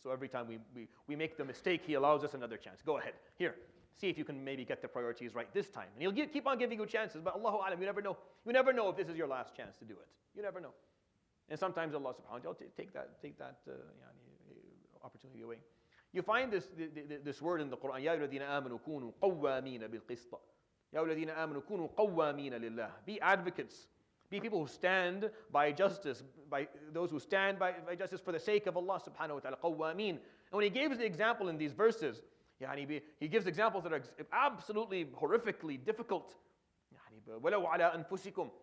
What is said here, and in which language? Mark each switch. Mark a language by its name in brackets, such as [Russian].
[English] So every time we make the mistake, He allows us another chance. Go ahead, here, see if you can maybe get the priorities right this time. And He'll keep on giving you chances, but Allahu Alam, you never know. You never know if this is your last chance to do it. You never know. And sometimes Allah subhanahu wa ta'ala take that opportunity away. You find this word in the Quran, [Arabic] يَا الَّذِينَ آمَنُوا كُونُوا قَوَّامِينَ بِالْقِسْطِ يَا الَّذِينَ آمَنُوا كُونُوا قَوَّامِينَ لِلَّهِ. [English] Be advocates. Be people who stand by justice, by those who stand by justice for the sake of Allah subhanahu wa ta'ala, qawwameen. And when He gives the example in these verses, He gives examples that are absolutely horrifically difficult. [Arabic] وَلَوْ عَلَىٰ أَنفُسِكُمْ.